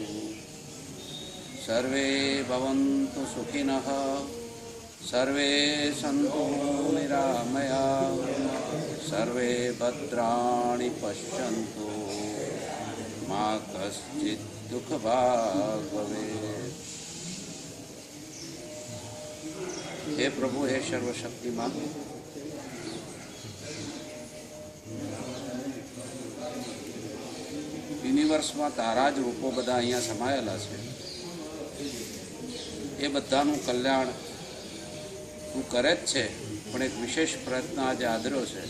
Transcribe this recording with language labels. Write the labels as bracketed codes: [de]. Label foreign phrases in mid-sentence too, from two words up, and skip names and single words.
[sa] सर्वे भवन्तु सुखिनः, सर्वे सन्तु निरामयाः, सर्वे भद्राणि पश्यन्तु, मा कश्चित् दुःखभाग् भवेत्। [hi] हे प्रभु, हे सर्वशक्तिमान, [gu] યુનિવર્સમાં તારા જ રૂપો બધા અહીંયા સમાયેલા છે. એ બધાનું કલ્યાણ તું કરે જ છે, પણ એક વિશેષ પ્રયત્ન આજે આદર્યો છે.